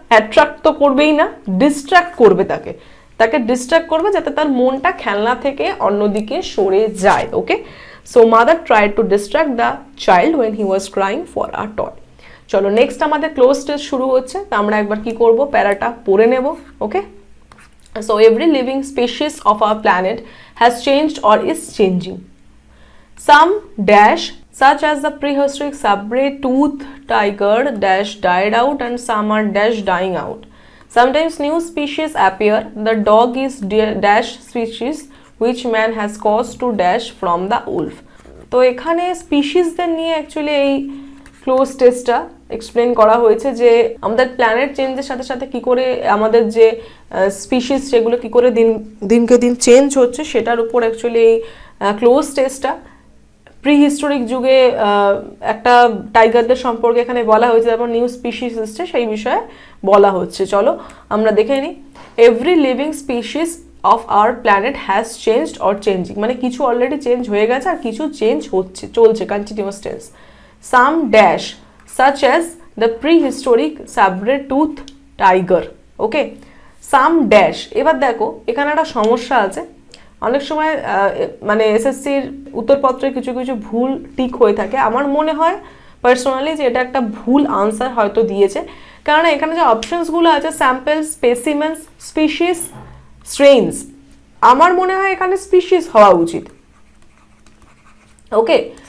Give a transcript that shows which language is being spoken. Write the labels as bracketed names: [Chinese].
[Bangla] Attract তো করবেই না, ডিস্ট্র্যাক্ট করবে, তাকে ডিস্ট্র্যাক্ট করবে যাতে তার মনটা খেলনা থেকে অন্যদিকে সরে যায়, ওকে। [English] So mother tried to distract the child when he was crying for a toy. [Bangla] চলো নেক্সট আমাদের ক্লোজ টেস্ট শুরু হচ্ছে, তো আমরা একবার কি করব, প্যারাটা পড়ে নেব, ওকে। [English] So every living species of our planet has changed or is changing. Some dash such as the prehistoric saber-toothed tiger dash died out and some are dash dying out. Sometimes new species appear. The dog is dash species which man has caused to dash from the wolf. [Bangla] তো এখানে স্পিসিসদের নিয়ে actually এই close টেস্টটা explain করা হয়েছে যে আমাদের planet চেঞ্জের সাথে সাথে কি করে আমাদের যে স্পিসিস যেগুলো কি করে দিনকে দিন চেঞ্জ হচ্ছে সেটার উপর অ্যাকচুয়ালি এই ক্লোজ টেস্টটা প্রি হিস্টোরিক যুগে একটা টাইগারদের সম্পর্কে এখানে বলা হয়েছে, তারপর নিউ স্পিসিস এসছে সেই বিষয়ে বলা হচ্ছে। চলো আমরা দেখে নিই। [English] every living species of our planet has changed or changing, [Bangla] মানে কিছু অলরেডি চেঞ্জ হয়ে গেছে আর কিছু চেঞ্জ হচ্ছে, চলছে, continuous tense. Some dash [English] such as the prehistoric saber-tooth tiger, okay. [Bangla] Some dash, এবার দেখো এখানে একটা সমস্যা আছে, অনেক সময় মানে এসএসসির উত্তরপত্রে কিছু কিছু ভুল টিক হয়ে থাকে। আমার মনে হয় পার্সোনালি যে এটা একটা ভুল আনসার হয়তো দিয়েছে, কারণ এখানে যে অপশনসগুলো আছে স্যাম্পল, স্পেসিমেন্স, স্পিসিস, স্ট্রেইনস, আমার মনে হয় এখানে স্পিসিস হওয়া উচিত, ওকে।